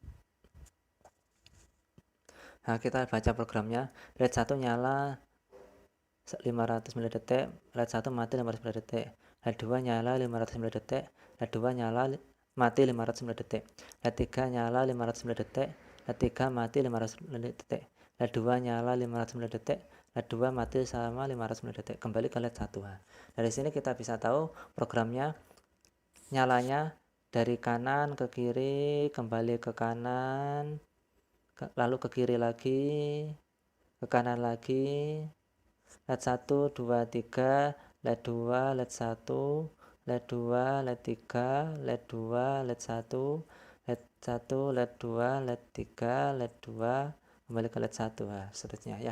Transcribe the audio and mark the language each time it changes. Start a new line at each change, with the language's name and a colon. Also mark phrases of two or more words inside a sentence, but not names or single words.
Indonesian: Nah, kita baca programnya, LED 1 nyala 500 ml, LED 1 mati 500 ml, LED 2 nyala 500 ml, LED 2 nyala mati 500 ml, LED 3 nyala 500 ml, LED 3 mati 500 ml, LED 2 nyala 500 ml, LED 2 mati sama 500 ml. Kembali ke LED 1. Nah, dari sini kita bisa tahu programnya nyalanya dari kanan ke kiri, kembali ke kanan, lalu ke kiri lagi, ke kanan lagi, LED 1, 2, 3, LED 2, LED 1, LED 2, LED 3, LED 2, LED 1, LED 1, LED 2, LED 3, LED 2, kembali ke LED 1, nah, seterusnya ya.